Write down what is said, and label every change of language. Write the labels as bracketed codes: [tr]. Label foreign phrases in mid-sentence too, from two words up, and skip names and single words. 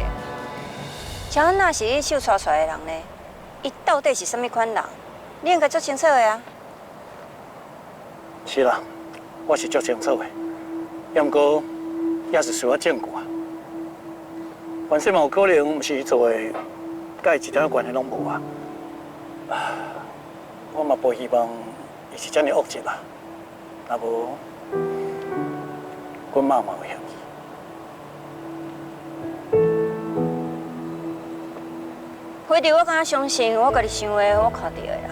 [nan] 乔安娜是你手带出来的人呢，伊到底是什么款人，你应该足清楚的啊。是啦，我是足清楚的，不过也是需要证据啊。凡是嘛有可能毋是伊做的，甲伊一点关系拢无啊。我嘛不希望伊是遮尔恶质啦，若无，阮妈嘛有嫌疑。辉弟，我敢相信我家己想的，我看到的啦。